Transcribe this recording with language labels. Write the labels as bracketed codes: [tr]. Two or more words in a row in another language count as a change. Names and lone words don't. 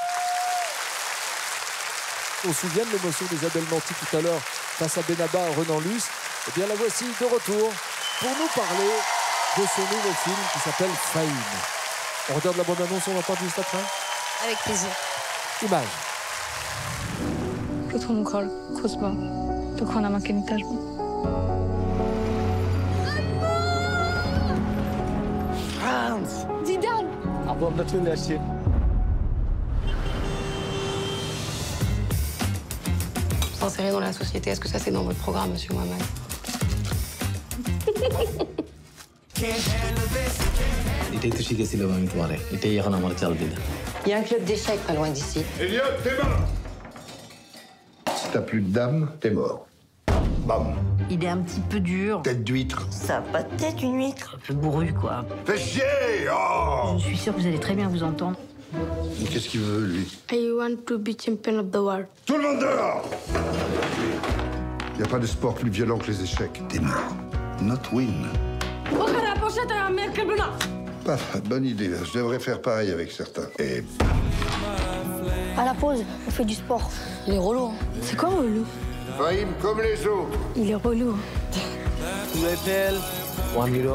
[fr] On se souvient de l'émotion d'Isabelle Nanty tout à l'heure face à Benabar et Renan Luce. Eh bien, la voici de retour pour nous parler de son nouveau film qui s'appelle Fahim. On regarde la bande-annonce, on entend juste après. Avec plaisir. Image. [bn] প্রথম ঘর খুঁজব তখন আমাকে নিতে আসবো [fr] Zidane. [bn] আমরা চলে আসছি [fr] S'insérer dans la société, est-ce que ça c'est dans votre programme, monsieur Mohamed? [bn] এটাই তো শিখেছিলাম আমি তোমারে এটাই এখন আমার চাল দিলে [fr] Il y a un club d'échecs pas loin d'ici. Elliot, t'es mort. Si t'as plus de dame, t'es mort. Bam. Il est un petit peu dur. Tête d'huître. Ça a pas de tête, une huître. Un peu bourru, quoi. Fais chier. Oh. Je suis sûre que vous allez très bien vous entendre. Qu'est-ce qu'il veut, lui? [en] I want to be champion of the world. [fr] Tout le monde dehors. Il n'y a pas de sport plus violent que les échecs. T'es mort. [en] Not win. [fr] Pas bonne idée. Je devrais faire pareil avec certains. Et... À la pause, on fait du sport. Il est relou. Hein. C'est quoi relou? Fahim comme les autres. Il est relou. Vous appelle 1 euro.